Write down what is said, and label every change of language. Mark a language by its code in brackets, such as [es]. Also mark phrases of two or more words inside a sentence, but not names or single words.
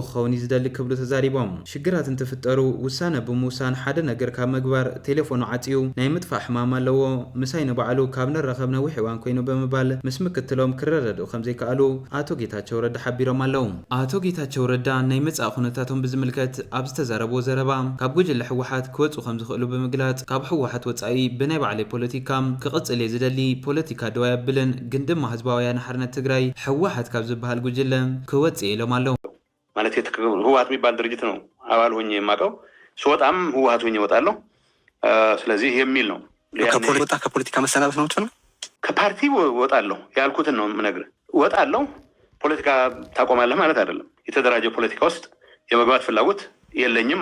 [ti] ክኸውን ዝደሊ ክብሉ ተዛሪቦም ሽግራት እንትፍጠሩ ውሳነ ብምውሳን ሓደ ነገር ካብ ምግባር ቴሌፎኑ ዓጽዩ ናይ ምጥፋእ ሕማም ኣለዎ ምሳይ ንባዕሉ ካብ ንረኸብ ነዊሕ እዋን ኮይኑ ብምባል ምስ ምክትሎም ክረዳድኡ ከም ዘይከኣሉ አቶ ጌታቸው ረዳ ሓቢሮም ኣለው አቶ ጌታቸው ረዳ ናይ መጻእ ኩነታቶም ብዝምልከት ኣብ ዝተዛረብዎ ዘረባ ካብ ጉጅለ ሕወሓት ክወጹ ከም ዝኽእሉ ብምግላጽ ካብ ሕወሓት ወጻኢ ብናይ ባዕለይ ፖለቲካ ክቕጽል እየ ዝደሊ ፖለቲካ ደዋ የብልን ግን ድማ ህዝባዊ ወያነ ሓርነት ትግራይ ሕወሓት ካብ ዝበሃል ጉጅለ ክወጽእ ኢሎም ኣለው [am] ማለት ህወሓት የሚባል ድርጅት ነው አባል ሆኜ የማውቀው ስወጣም ህወሓት ሆኜ እወጣለሁ ስለዚህ የሚል ነው ከፖለቲካ መሰናበት ነው ትፈልግ ከፓርቲ ወጣለሁ ያልኩትን ነው የምነግርህ ወጣለሁ ፖለቲካ ታቆማለህ ማለት አይደለም የተደራጀ ፖለቲካ ውስጥ የመግባት ፍላጎት የለኝም